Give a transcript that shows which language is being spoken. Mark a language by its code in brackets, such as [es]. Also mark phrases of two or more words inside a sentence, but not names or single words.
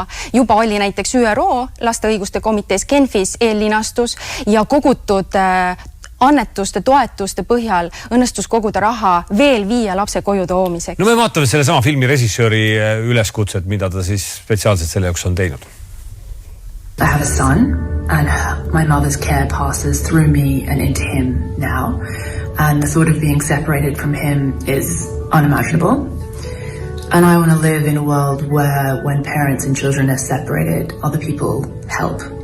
[et] Juba oli näiteks ÜRO laste õiguste komitees Genfis eellinastus ja kogutud annetuste, toetuste põhjal õnnestus koguda raha veel 5 lapse koju toomiseks. No me vaatame selle sama filmi režissööri üleskutset, mida ta siis spetsiaalselt selle jaoks on teinud. [en] I have a son and my mother's care passes through me and into him now. And the thought of being separated from him is unimaginable. And I want to live in a world where when parents and children are separated, other people help.